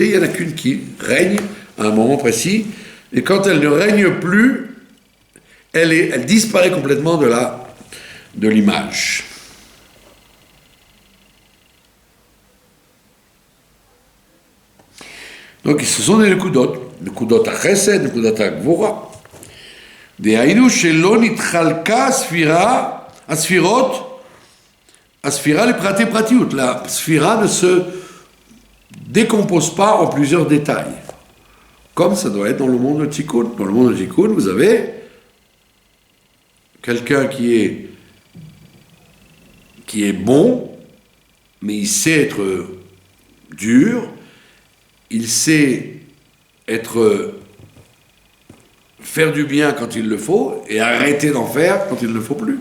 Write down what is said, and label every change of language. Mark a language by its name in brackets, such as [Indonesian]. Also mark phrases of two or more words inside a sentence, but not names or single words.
[French] Il n'y en a qu'une qui règne à un moment précis. Et quand elle ne règne plus, elle disparaît complètement de l'image. Donc ce sont des [Hebrew] נקודות החסד, נקודות הגבורה. דהיינו שלא נתחלקה הספירה לפרטי פרטיות. [French] La sphira ne se décompose pas en plusieurs détails, comme ça doit être dans le monde de Tikkun. Dans le monde de Tikkun, vous avez quelqu'un qui est bon, mais il sait être dur, il sait faire du bien quand il le faut et arrêter d'en faire quand il ne le faut plus.